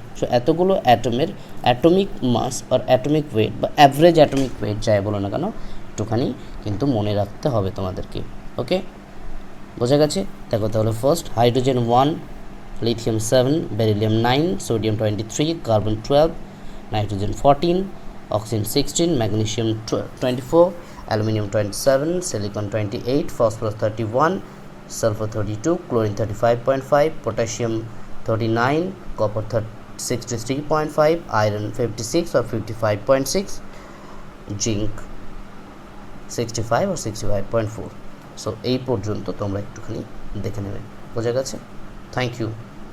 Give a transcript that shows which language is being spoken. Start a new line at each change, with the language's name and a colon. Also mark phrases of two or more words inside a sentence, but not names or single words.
Bangla: সো এতগুলো অ্যাটমের
English: atomic mass
Bangla: আর
English: atomic weight
Bangla: বা
English: average atomic weight
Bangla: যাই বলো না কেন, একটুখানি কিন্তু মনে রাখতে হবে তোমাদেরকে, ওকে। বোঝা গেছে? দেখো তাহলে
English: first hydrogen 1, lithium 7, beryllium 9, sodium 23, carbon 12, nitrogen 14, oxygen 16, magnesium 24, aluminium 27, silicon 28, phosphorus 31, sulfur 32, chlorine 35.5, potassium 39, copper 63.5, iron 56 or 55.6, zinc 65 or 65.4।
Bangla: সো এই পর্যন্ত তোমরা একটুখানি দেখে নেবে। বোঝা গেছে?
English: thank you.